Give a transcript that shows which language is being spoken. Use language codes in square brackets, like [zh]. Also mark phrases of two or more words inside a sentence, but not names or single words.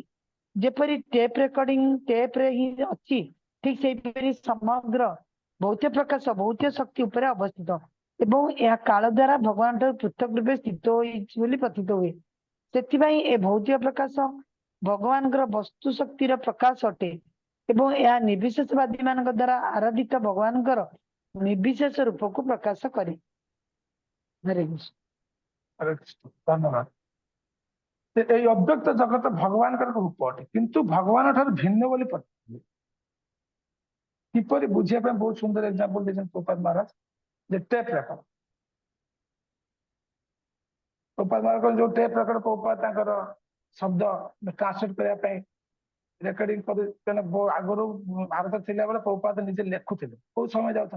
[or] ଯେପରି ଟେପ୍ରେ ହିଁ ଅଛି ଠିକ ସେହିପରି ସମଗ୍ର ଭୌତିକ ପ୍ରକାଶ ଭୌତିକ ଶକ୍ତି ଉପରେ ଅବସ୍ଥିତ ଏବଂ ଏହା କାଳ ଦ୍ୱାରା ଭଗବାନ ଠାରୁ ପୃଥକ ରୂପେ ସ୍ଥିତ ହୋଇଛି ବୋଲି ପ୍ରତୀତ ହୁଏ। ସେଥିପାଇଁ ଏ ଭୌତିକ ପ୍ରକାଶ ଭଗବାନଙ୍କର ବସ୍ତୁ ଶକ୍ତିର ପ୍ରକାଶ ଅଟେ ଏବଂ ଏହା ନିର୍ବିଶେଷବାଦୀ ମାନଙ୍କ ଦ୍ୱାରା ଆରାଧିତ ଭଗବାନଙ୍କର ନିର୍ବିଶେଷ ରୂପକୁ ପ୍ରକାଶ କରେ। ହରେ କୃଷ୍ଣ। ହରେ କୃଷ୍ଣ ଧନ୍ୟବାଦ। ଏଇ ଅବ୍ୟକ୍ତ ଜଗତ ଭଗବାନଙ୍କର ରୂପ ଅଟେ କିନ୍ତୁ ଭଗବାନ ଠାରୁ ଭିନ୍ନ ବୋଲି ପ୍ରତୀତ ହୁଏ। କିପରି ବୁଝିବା ପାଇଁ ବହୁତ ସୁନ୍ଦର ଏକ୍ସାମ୍ପଲ ଦେଇଛନ୍ତି ପ୍ରପାତ ମହାରାଜ ଯେ [en] tape record. [or] ପ୍ରପାତ ମହାରାଜ ଯୋଉ [en] tape record [or] ପ୍ରପାତ ତାଙ୍କର ଶବ୍ଦ ଟ୍ରାନ୍ସଲେଟ କରିବା ପାଇଁ ରେକର୍ଡିଂ କରି ଆଗରୁ ଭାରତ ଥିଲା ବେଳେ ପ୍ରପାତ ନିଜେ ଲେଖୁଥିଲେ କୋଉ ସମୟ ଯାଉଥିଲା।